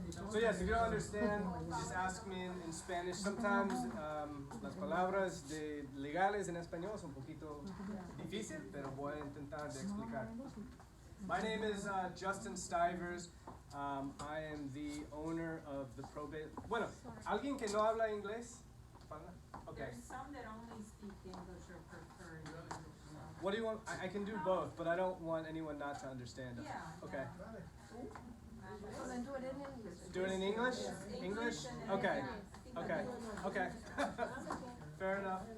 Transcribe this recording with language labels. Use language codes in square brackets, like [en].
[en] So yes, if you don't understand, just ask me in Spanish. Sometimes [es] las palabras legales en español son un poquito difícil, pero voy a intentar de explicar. [en] My name is Justin Stivers. I am the owner of the Probate. [es] Bueno, ¿alguien que no habla inglés? [en] Okay. There's some that only speak English or prefer English. What do you want? I can do both, but I don't want anyone not to understand us. Yeah. Okay. So then do it in English. Do it in English? English? Okay. Okay. Okay. Fair enough.